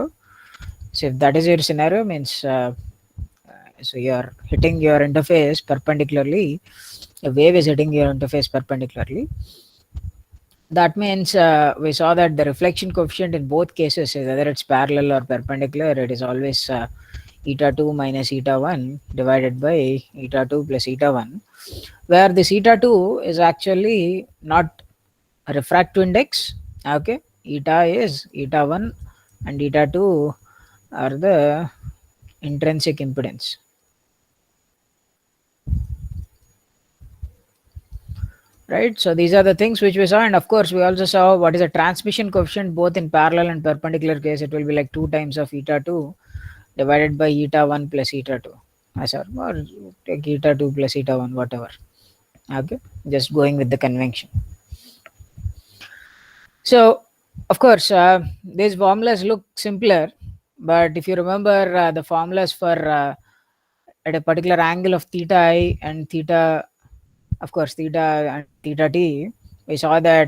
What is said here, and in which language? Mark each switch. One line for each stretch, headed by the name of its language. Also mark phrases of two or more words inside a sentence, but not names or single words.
English: So if that is your scenario, means so you are hitting your interface perpendicularly, a wave is hitting your interface perpendicularly. That means we saw that the reflection coefficient in both cases, whether it's parallel or perpendicular, it is always eta 2 minus eta 1 divided by eta 2 plus eta 1, where this eta 2 is actually not a refractive index. Okay, eta is eta 1 and eta 2 are the intrinsic impedance. Right, so these are the things which we saw, and of course we also saw what is a transmission coefficient both in parallel and perpendicular case. It will be like 2 times of eta 2 divided by eta 1 plus eta 2. Or take eta 2 plus eta 1, whatever. Okay, just going with the convention. So of course these formulas look simpler, but if you remember the formulas for at a particular angle of theta I and theta, of course theta and theta t, we saw that